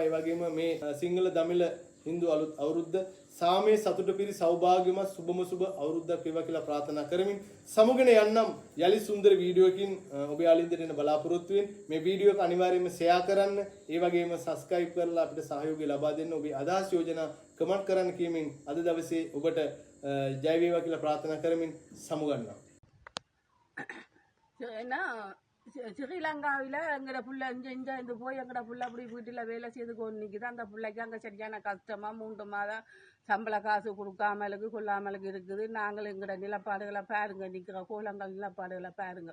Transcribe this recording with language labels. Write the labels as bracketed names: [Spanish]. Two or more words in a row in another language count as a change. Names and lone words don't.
[Sinhala] ඒ වගේම මේ සිංහල දමිළ හින්දු අලුත් අවුරුද්ද සාමයේ සතුට පිරි සෞභාග්‍යමත් සුබම සුබ අවුරුද්දක් වේවා කියලා ප්‍රාර්ථනා කරමින් සමුගෙන යන්නම් යලි සුන්දර වීඩියෝකින් ඔබ යාලින්දට එන බලාපොරොත්තු වෙමින් මේ වීඩියෝ එක අනිවාර්යයෙන්ම ෂෙයා කරන්න. ඒ වගේම සබ්ස්ක්‍රයිබ් කරලා අපිට සහයෝගය ලබා දෙන්න. ඔබේ අදහස් යෝජනා කමෙන්ට් කරන්න කියමින් අද දවසේ ඔබට ජය වේවා කියලා ප්‍රාර්ථනා කරමින් සමුගන්නවා. [Tamil] ஸ்ரீலங்காவில் எங்கட புள்ள இங்கே இருந்து போய் எங்கட புள்ள அப்படி வீட்டில் வேலை செய்து கொண்டு நிற்குது. அந்த பிள்ளைக்கு அங்கே சரியான கஷ்டமாக 3 மாதம் சம்பள காசு கொடுக்காமலுக்கு கொள்ளாமலுக்கு இருக்குது. நாங்கள் எங்கட நிலப்பாடுகளை பாருங்க, நிற்கிற கோலங்கள் நிலப்பாடுகளை பாருங்க.